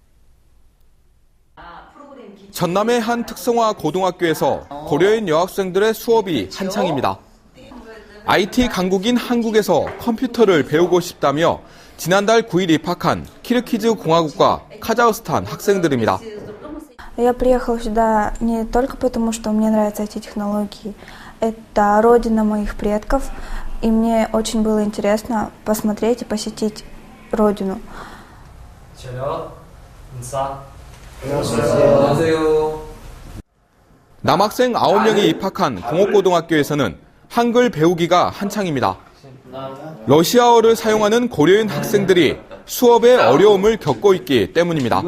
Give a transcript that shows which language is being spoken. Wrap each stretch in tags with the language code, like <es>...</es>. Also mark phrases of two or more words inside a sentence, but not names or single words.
<ko>전남의 한 특성화 고등학교에서 고려인 여학생들의 수업이 한창입니다. IT 강국인 한국에서 컴퓨터를 배우고 싶다며 지난달 9일 입학한 키르기즈 공화국과 카자흐스탄 학생들입니다.</ko> <ru>Я приехала сюда не только потому, что мне нравятся эти технологии. Это родина моих предков, и мне очень было интересно посмотреть и посетить родину.</ru> <ko>안녕하세요. 남학생 9명이 입학한 공업고등학교에서는 한글 배우기가 한창입니다. 러시아어를 사용하는 고려인 학생들이 수업에 어려움을 겪고 있기 때문입니다.</ko>